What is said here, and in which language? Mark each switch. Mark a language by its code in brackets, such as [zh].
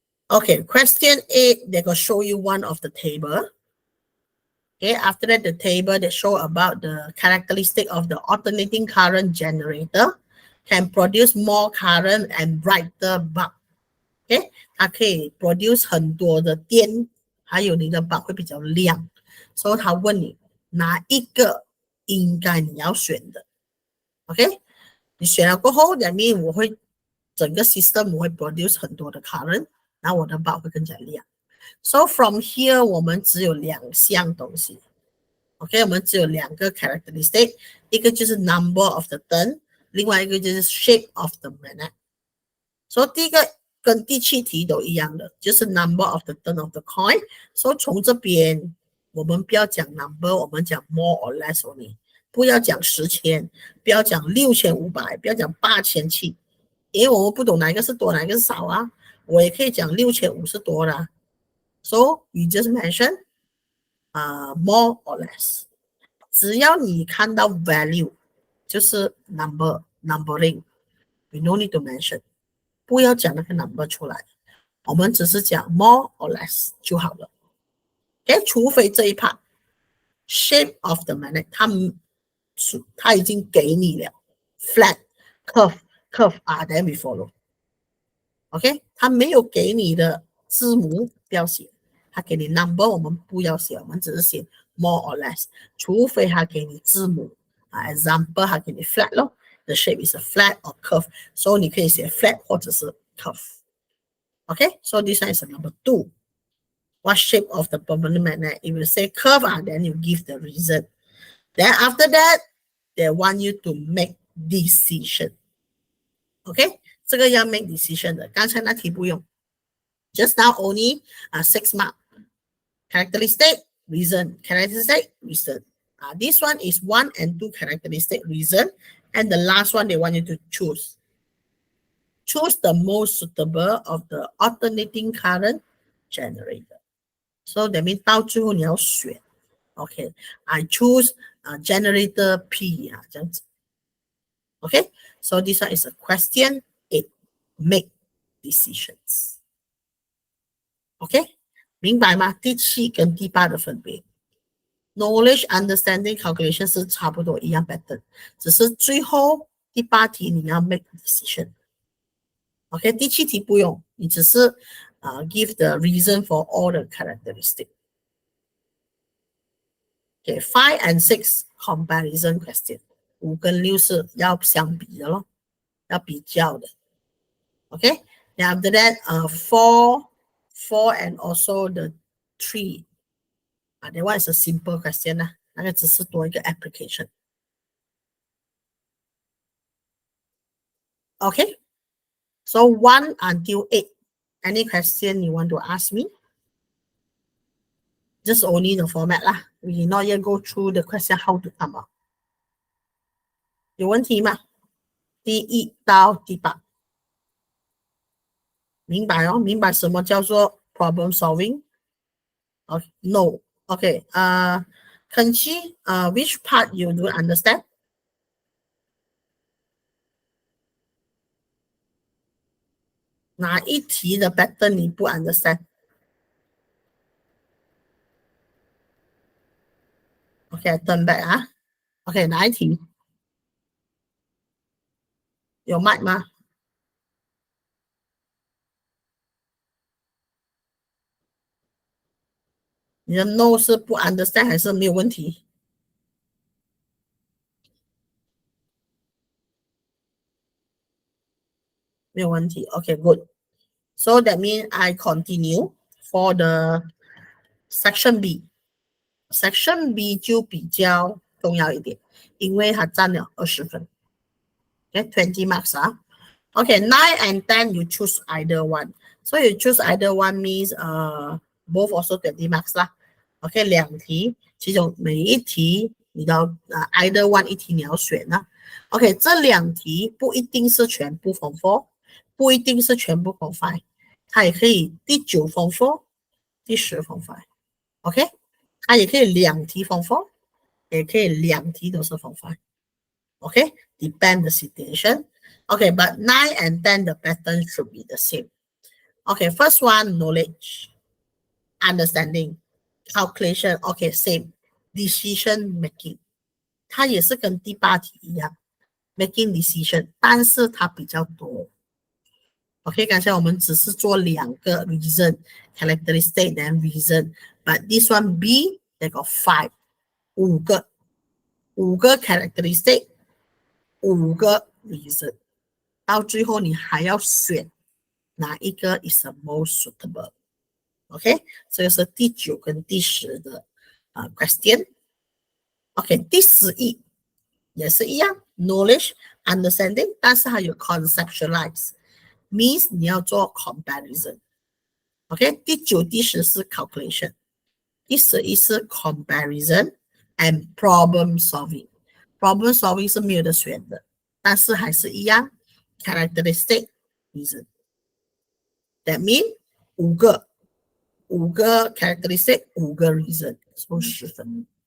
[en] Okay, question 8, they will show you one of the table. Okay, after that, the table they show about the characteristic of the alternating current generator can produce more current and brighter bulb. [zh] Okay, 它可以 [en] produce [zh] 很多的电，还有你的 bulb 会比较亮。所以他问你哪一个应该你要选的。 OK， 你选了过后， [en] that means [zh] 我会整个 system 我会 [en] produce [zh] 很多的 current， 然后我的 bulb 会更加亮。 [en] So from here [zh] 我们只有2项东西。 [en] OK， [zh] 我们只有2个 [en] characteristic， 一个就是 number of the turn， [zh] 另外一个就是 [en] shape of the magnet。 [zh] 所以第一个跟第7题都一样的，就是 [en] number of the turn of the coin。 [zh] 所以从这边我们不要讲 number， 我们讲 [en] more or less only， [zh] 不要讲10,000，不要讲6500，不要讲8700，因为我们不懂哪一个是多哪一个是少啊。我也可以讲6500是多的。 [en] So you just mention more or less， [zh] 只要你看到 [en] value 就是 numbering， you no need to mention， [zh] 不要讲那个 number 出来，我们只是讲 [en] more or less 就好了。 OK， [zh] 除非这一 [en] part shape of the magnet [zh] 它已经给你了 [en] flat curve then we follow。 [zh] OK， 它没有给你的字母不要写，它给你 number 我们不要写，我们只是写 [en] more or less， [zh] 除非它给你字母example 它给你 flat 咯， [en] the shape is a flat or curve， [zh] 所以你可以写 flat 或者是 curve。 [en] OK， so this one is number 2。 What shape of the permanent magnet? If you say curve, then you give the reason. Then after that, they want you to make decision. [zh] OK， 这个要 [en] make decision [zh] 的，刚才那题不用。 [en] Just now only 6 mark. Characteristic, reason. Characteristic, reason. This one is 1 and 2 characteristic, reason. And the last one, they want you to choose. Choose the most suitable of the alternating current generator. So that means [zh] 到最后你要选。 [en] OK， I choose generator P [zh] 这样子。 [en] OK， so this one is a question 8. Make decisions。 OK， [zh] 明白吗？第7跟第8的分别。 [en] Knowledge, understanding, calculation [zh] 是差不多一样 pattern， 只是最后第8题你要 [en] make decision。 OK， [zh] 第7题不用，你只是 [en] give the reason for all the characteristics。 Okay, 5 and 6 comparison question， [zh] 5跟6是要相比的咯，要比较的。 [en] Okay, then after that, 4 and also the 3, that one is a simple question [zh] 那个只是多一个 [en] application。 Okay, so 1 until 8, any question you want to ask me? Just only the format lah. We not yet go through the question how to come up. [zh] 有问题吗？第1到第8，明白哦？明白什么叫做 problem solving？ [en] No. Okay. Kenchi, which part you do understand? [zh] 哪一题的 pattern 你不 [en] understand？ Okay, turn back [zh] 啊。Okay, 哪一题？有 mic 吗？你的 no 是不 [en] understand [zh] 还是没有问题？没有问题。 [en] Okay, good. So that means I continue for the section B. [zh] Section B 就比较重要一点，因为它占了20分。 [en] Okay, 20 marks Okay, 9 and 10 you choose either one. So you choose either one means both also 20 marks lah. [zh] Okay, 2题，其中每一题你都 [en] either one [zh] 一题你要选啦。 Okay, 这2题不一定是全部 [en] Form 4， [zh] 不一定是全部 [en] Form 5， [zh] 它也可以第9 Form 4，第10 Form 5。 OK， 它也可以2题 Form 4，也可以2题都是 Form 5。 [en] OK， depend the situation。 Okay, but 9 and 10 the pattern should be the same. Okay, first one knowledge, understanding, calculation. Okay, same. Decision making， [zh] 它也是跟第8题一样 ， [en] making decision， [zh] 但是它比较多。 [en] OK， [zh] 刚才我们只是做2个 [en] reason, characteristic then reason, but this one B they got 5， 5个 characteristic， 5个 reason， [zh] 到最后你还要选哪一个 [en] is the most suitable。 [zh] OK， 这个是第9跟第10的question。 OK， 第11也是一样 [en] knowledge, understanding， [zh] 但是还有 [en] conceptualize means [zh] 你要做 comparison。OK， 第9、第10是 calculation。意思comparison and [en] problem solving。 [zh] problem solving 是没有得选的，但是还是一样 [en] characteristic reason。 That means [zh] 五个 [en] characteristic，五个 reason， [zh] 所以10分。